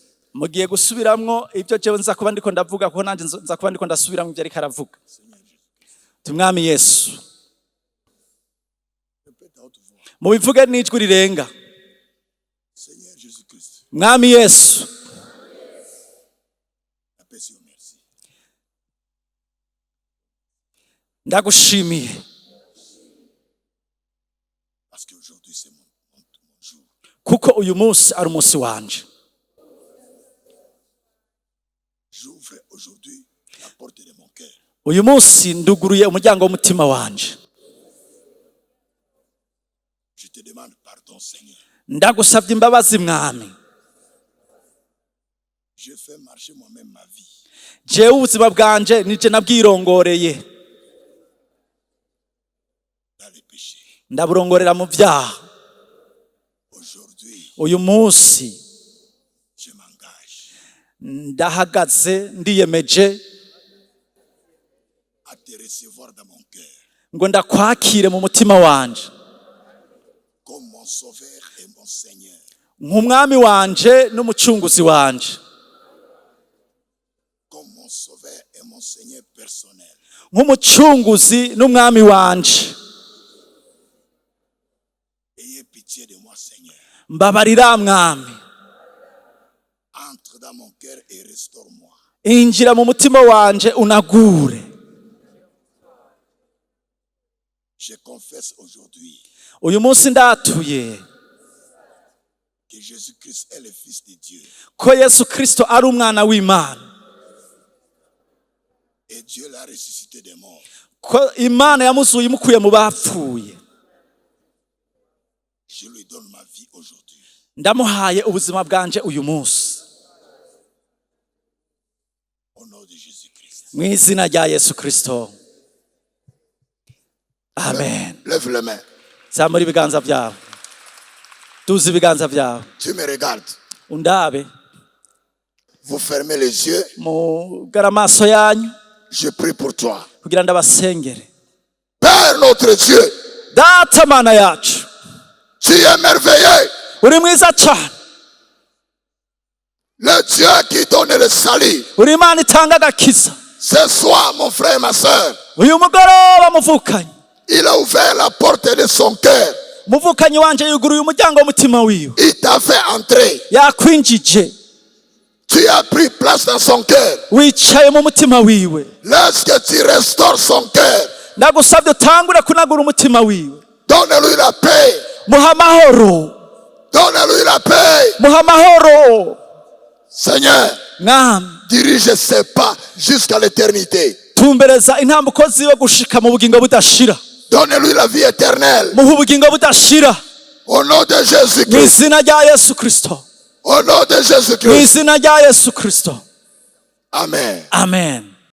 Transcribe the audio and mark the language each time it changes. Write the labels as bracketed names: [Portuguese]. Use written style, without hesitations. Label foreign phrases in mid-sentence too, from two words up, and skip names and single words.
[Rundi] mugiye gusubiramwo ibyo jewe nza kuba ndiko ndavuga kuko nanje nza kuba ndiko ndasubiramwo ibyo ariko aravuga tumwami Yesu mubivuge n'ijwi rirenga mwami Yesu ndagushimiye [French] Parce qu'aujourd'hui, c'est mon jour. [Rundi] kuko uyu munsi ari umunsi wanje. [French] J'ouvre aujourd'hui la porte de mon cœur. [Rundi] Uyu munsi nduguruye umuryango w'umutima wanje. [French] Je te demande pardon, Seigneur. [Rundi] Ndagusabye imbabazi mwami. [French] Je fais marcher moi-même ma vie. [Rundi] Jewe ubuzima bwanje nije nabwirongoreye. [French] Dans les péchés. [Rundi] Ndaburongorera mu byaha. [French] Aujourd'hui, [Rundi] uyu munsi [French] je m'engage [Rundi] ndahagaze ndiyemeje [French] à te recevoir dans mon cœur [Rundi] ngo ndakwakire mu mutima wanje [French] comme mon sauveur et mon Seigneur. [Rundi] nk'umwami wanje n'umucunguzi wanje. [French] Comme mon sauveur et mon Seigneur personnel. [Rundi] Nk'umucunguzi n'umwami wanje. [French] Ayez pitié de moi, Seigneur. [Rundi] Mbabarira mwami. [French] Entre dans mon cœur et restaure-moi. [Rundi] Injira mu mutima wanje unagure. [French] Je confesse aujourd'hui [Rundi] Uyu munsi ndatuye [French] que Jésus-Christ est le Fils de Dieu. [Rundi] ko Yesu Kristo ari umwana w'Imana. [French] Et Dieu l'a ressuscité des morts. [Rundi] Ko Imana yamuzuye imukuye mu bapfuye. [French] Je lui donne ma vie aujourd'hui. [Rundi] Ndamuhaye ubuzima bwanje uyu munsi. [French] Au nom de Jésus-Christ. [Rundi] Mu izina rya Yesu Kristo. Amen. [French] Lève les mains. [Rundi] Zamura ibiganza byawe. Tuzi ibiganza byawe. [French] Tu me regardes. [Rundi] Undabe. [French] Vous fermez les yeux. [Rundi] Mugara amaso yanyu [French] Je prie pour toi. [Rundi] kugira ndabasengere. [French] Père notre Dieu, [Rundi] Data mana yacu. [French] tu es merveilleux. [Rundi] Uri mwiza cyane. [French] Le Dieu qui donne le salut. [Rundi] Uri Imana itanga agakiza. [French] Ce soir, mon frère et ma soeur, [Rundi] Uyu mugoroba muvukanyi. [French] il a ouvert la porte de son cœur. [Rundi] Muvukanyi wanje yuguruye umuryango w'umutima wiwe. [French] Il t'a fait entrer. [Rundi] Yakwinjije. [French] Tu as pris place dans son cœur. [Rundi] Wicaye mu mutima wiwe. [French] Lorsque tu restaures son cœur, [Rundi] Ndagusabye utangure kunagura umutima wiwe. [French] donne-lui la paix. [Rundi] Muha amahoro. [French] Donne-lui la paix. [Rundi] Muha amahoro. [French] Seigneur, [Rundi] Mwami. [French] dirige ses pas jusqu'à l'éternité. [Rundi] Tumbereza intambuko ziwe gushika mu bugingo budashira. [French] Donne-lui la vie éternelle. [Rundi] Muha ubugingo budashira. [French] Au nom de [Rundi] Mu [French] Jésus-Christ. [Rundi] izina rya Yesu Kristo. [French] Au nom de [Rundi] Mu [French] Jésus-Christ. [Rundi] izina rya Yesu Kristo. Amen. Amen.